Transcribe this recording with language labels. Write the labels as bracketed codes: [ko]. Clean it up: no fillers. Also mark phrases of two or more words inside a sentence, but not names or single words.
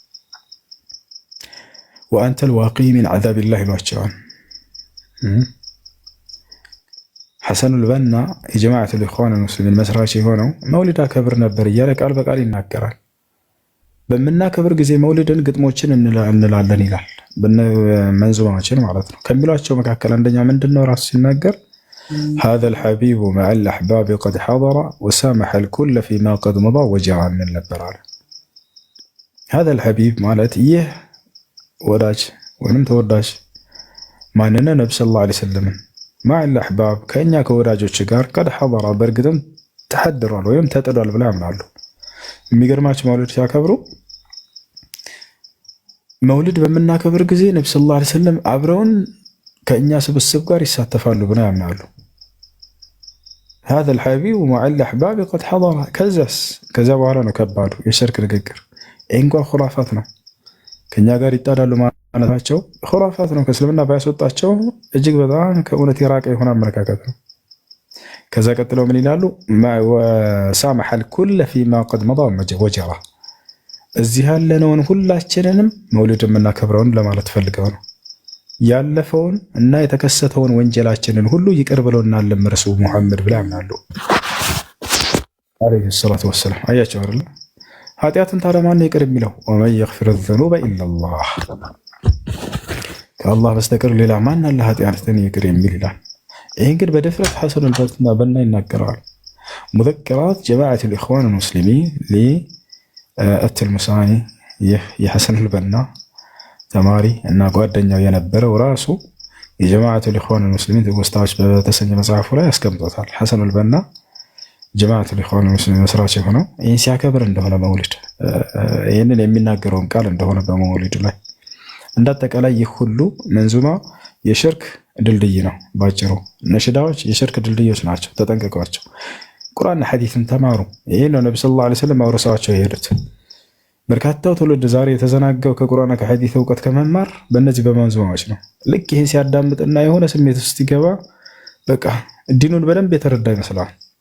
[ar] وأنت الواقي من عذاب الله [am] ይሏቸዋል። ሐሰኑል በና የጀማዓቱል ኢኽዋን ሙስሊሚን መስራች የሆነው መውሊድ አከብር ነበር እያለ ቃል በቃል ይናገራል። በምናከብር ጊዜ መውሊድን ግጥሞችን እንላለን ይላል። መንዙማችን ማለት ነው። ከሚሏቸው መካከል አንደኛ ምንድነው? ራሱ ሲናገር [ar] هذا الحبيب مع الأحباب قد حضر وسامح الكل فيما قد مضى وجرى من [am] ነበር አለ። [ar] هذا الحبيب [am] ማለት ይህ ወዳጅ ወይንም ተወዳጅ ማንነ ነብዩ [ar] صلى الله عليه وسلم مع الأحباب [am] ከኛ ከወዳጆች ጋር [ar] قد حضر [am] በእርግጥም ተሐድሯል ወይም ተጥዷል ብለው ያምናሉ። የሚገርማቸው መውሊድ ሲያከብሩ መውሊድ በምናከብር ጊዜ ነብዩ [ar] صلى الله عليه وسلم [am] አብረውን ከእኛ ስብስብ ጋር ይሳተፋሉ ብለው ያምናሉ። [ar] هذا الحبيب مع الأحباب قد حضر [am] ከዛ በኋላ ነው ከባዱ የሽርክ ንግግር። እንኳ ኹራፋት ነው። ከኛ ጋር ይጣዳሉ ማለታቸው ኹራፋት ነው። ከእስልምና ባያስወጣቸው እጅግ በጣም ከእውነት የራቀ የሆነ አመለካከት ነው። ከዛ ቀጥለው ምን ይላሉ? [ar] وسامح الكل فيما قد مضى وجرى [am] እዚህ ያለነውን ሁላችንንም መውሊድ የምናከብረውን ለማለት ፈልገው ነው። ያለፈውን እና የተከሰተውን ወንጀላችንን ሁሉ ይቅር ብለውናል ረሱል ሙሐመድ ብለው ያምናሉ [ar] عليه الصلاة والسلام። [am] አያቸው አይደል? ኃጢአትን ታዲያ ማን ነው ይቅር የሚለው? [ar] ومن يغفر الذنوب إلا الله፣ [am] ከአላህ በስተቀር ሌላ ማን አለ ኃጢአትን ይቅር የሚል ይላል። ይሄን ግን በድፍረት ሐሰኑል በና ይናገረዋል። ሙዘከራት ጀማዓት الإخوان المسلمين ለአትልሙሳኒ ይህ የሐሰን አልበና ተማሪ እና ጓደኛው የነበረው ራሱ የጀማዓት الإخوان المسلمين ትውስታዎች በተሰኘ መጽሐፉ ላይ ያስቀምጦታል። ሐሰን አልበና ጀማዓት الإخوان المسلمين መስራች የሆነው ይህን ሲያከብር እንደሆነ መውሊድ ይህንን የሚናገረውን ቃል እንደሆነ በመውሊድ ላይ እንዳጠቃላይ ይህ ሁሉ መንዙማ የሽርክ ድልድይ ነው። ባጭሩ ነሽዳዎች የሽርክ ድልድዮች ናቸው፣ ተጠንቀቋቸው። ቁርአንና ሐዲስን ተማሩ። ይሄ ነው ነብዩ [ar] صلى الله عليه وسلم [am] አውርሰዋቸው የሄዱት። በርካታው ትውልድ ዛሬ የተዘናጋው ከቁርአንና ከሐዲስ እውቀት ከመማር በእነዚህ በመንዙማዎች ነው። ልክ ይሄን ሲያዳምጥና የሆነ ስሜት ውስጥ ሲገባ በቃ ዲኑን በደንብ የተረዳ ይመስለዋል።